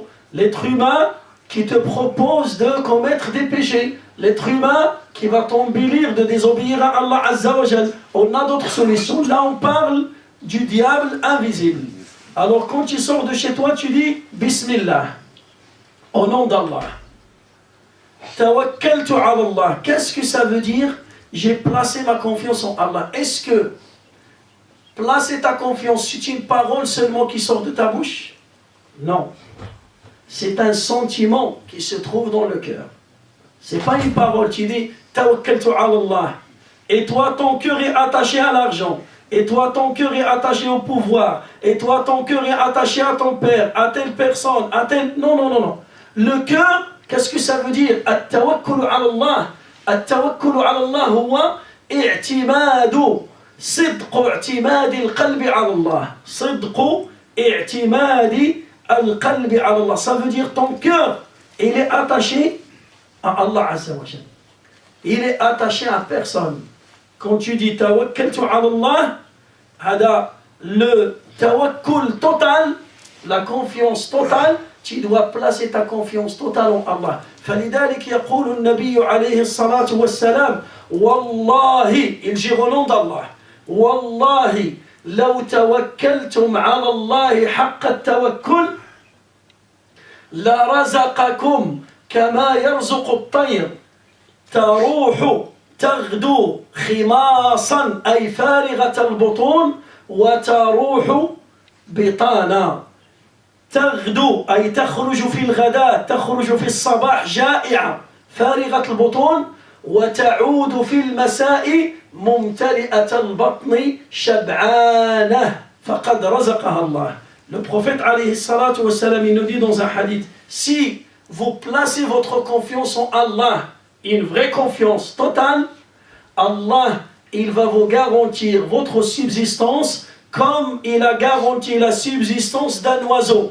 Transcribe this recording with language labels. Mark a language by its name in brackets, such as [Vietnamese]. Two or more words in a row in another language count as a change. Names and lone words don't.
[French] L'être humain qui te propose de commettre des péchés. L'être humain qui va t'embellir de désobéir à Allah [Arabic] عز وجل. [French] On a d'autres solutions. Là, on parle du diable invisible. Alors, quand tu sors de chez toi, tu dis Bismillah, au nom d'Allah. [Arabic] توكلت على الله. [French] Qu'est-ce que ça veut dire? J'ai placé ma confiance en Allah. Est-ce que placer ta confiance, c'est une parole seulement qui sort de ta bouche? Non. C'est un sentiment qui se trouve dans le cœur. C'est pas une parole. Tu dis [Arabic] توكلت على الله. [French] Et toi, ton cœur est attaché à l'argent. Et toi, ton cœur est attaché au pouvoir. Et toi, ton cœur est attaché à ton père, à telle personne, à telle... Non, non, non, non. Le cœur, qu'est-ce que ça veut dire? [Arabic] التوكل على الله. التوكل على الله هو اعتماد. صدق اعتماد القلب على الله. صدق اعتماد القلب على الله. [French] Ça veut dire ton cœur, il est attaché à Allah [Arabic] عز وجل. [French] Il est attaché à personne. Quand tu dis [Arabic] توكلت على الله, [French] le tawakkul total, la confiance totale, tu dois placer ta confiance totale en Allah. [Arabic] فلذلك يقول النبي عليه الصلاة والسلام والله, [French] il dit au nom d'Allah, [Arabic] والله لو توكلتم على الله حق التوكل لرزقكم كما يرزق الطير تروح تغدو خماصا أي فارغة البطون وتروح بطانا. تغدو أي تخرج في الغداء، تخرج في الصباح جائعة فارغة البطون، وتعود في المساء ممتلئة البطن شبعانة فقد رزقها الله. [French] Le prophète [Arabic] عليه الصلاة والسلام, [French] il nous dit dans un hadith, si vous placez votre confiance en Allah, une vraie confiance totale, Allah, il va vous garantir votre subsistance comme il a garanti la subsistance d'un oiseau.